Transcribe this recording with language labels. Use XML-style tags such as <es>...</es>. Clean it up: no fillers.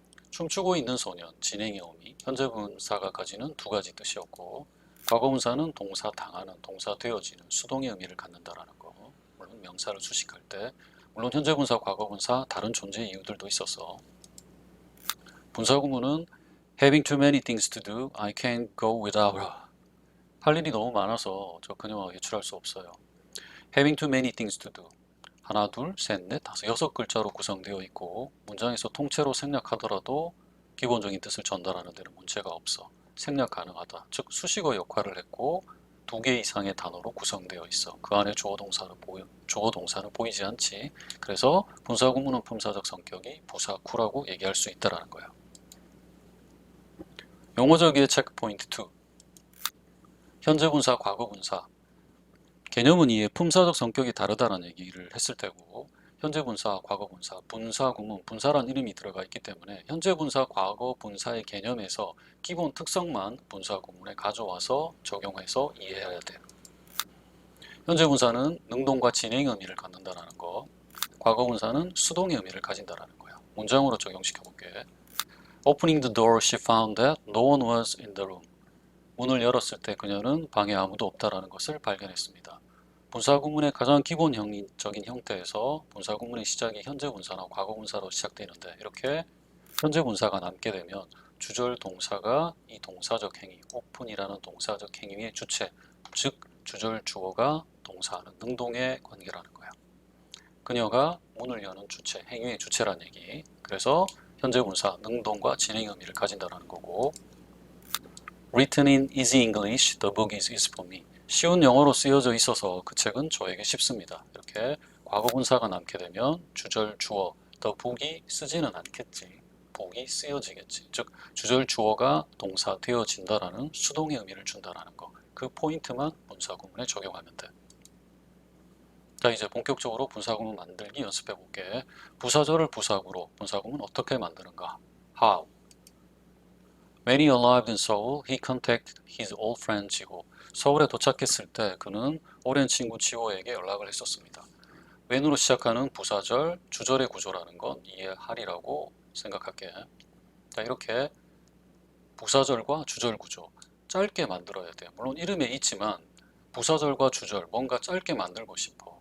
<ko>춤추고 있는 소년, 진행의 의미, 현재 분사가 가지는 두 가지 뜻이었고 과거 분사는 동사 당하는, 동사 되어지는, 수동의 의미를 갖는다라는 거. 물론 명사를 수식할 때 물론 현재 분사, 과거 분사 다른 존재 이유들도 있어서 분사 구문은</ko> <en>Having too many things to do, I can't go without her.</en> <ko>할 일이 너무 많아서 저 그녀와 외출할 수 없어요.</ko> <en>Having too many things to do.</en> <ko>하나, 둘, 셋, 넷, 다섯, 여섯 글자로 구성되어 있고 문장에서 통째로 생략하더라도 기본적인 뜻을 전달하는 데는 문제가 없어. 생략 가능하다. 즉 수식어 역할을 했고 두 개 이상의 단어로 구성되어 있어. 그 안에 주어 동사는 보이지 않지. 그래서 분사 구문은 품사적 성격이 부사구라고 얘기할 수 있다라는 거야. 용어적의 체크 포인트 2. 현재 분사, 과거 분사. 개념은 이에 품사적 성격이 다르다는 얘기를 했을 테고 현재 분사, 과거 분사, 분사 구문, 분사란 이름이 들어가 있기 때문에 현재 분사, 과거 분사의 개념에서 기본 특성만 분사 구문에 가져와서 적용해서 이해해야 돼. 현재 분사는 능동과 진행 의미를 갖는다는 거, 과거 분사는 수동의 의미를 가진다는 거야. 문장으로 적용시켜 볼게.</ko> <en>Opening the door, she found that no one was in the room.</en> <ko>문을 열었을 때 그녀는 방에 아무도 없다라는 것을 발견했습니다. 분사구문의 가장 기본적인 형태에서 분사구문의 시작이 현재 분사나 과거 분사로 시작되는데 이렇게 현재 분사가 남게 되면 주절 동사가 이 동사적 행위, open이라는 동사적 행위의 주체, 즉 주절 주어가 동사하는 능동의 관계라는 거야. 그녀가 문을 여는 주체, 행위의 주체란 얘기. 그래서 현재 분사, 능동과 진행 의미를 가진다는 거고</ko> <en>Written in easy English, the book is for me.</en> <ko>쉬운 영어로 쓰여져 있어서 그 책은 저에게 쉽습니다. 이렇게 과거 분사가 남게 되면 주절 주어, the book이 쓰지는 않겠지. book이 쓰여지겠지. 즉 주절 주어가 동사 되어진다라는 수동의 의미를 준다라는 거. 그 포인트만 분사 구문에 적용하면 돼. 자, 이제 본격적으로 분사 구문 만들기 연습해 볼게. 부사절을 부사구로 분사 구문 어떻게 만드는가?</ko> <en>How? When he arrived in Seoul, he contacted his old friend 지호.</en> <ko>서울에 도착했을 때 그는 오랜 친구 지호에게 연락을 했었습니다. when으로 시작하는 부사절, 주절의 구조라는 건 이해하리라고 생각할게. 자, 이렇게 부사절과 주절 구조 짧게 만들어야 돼. 물론 이름에 있지만 부사절과 주절 뭔가 짧게 만들고 싶어.</ko>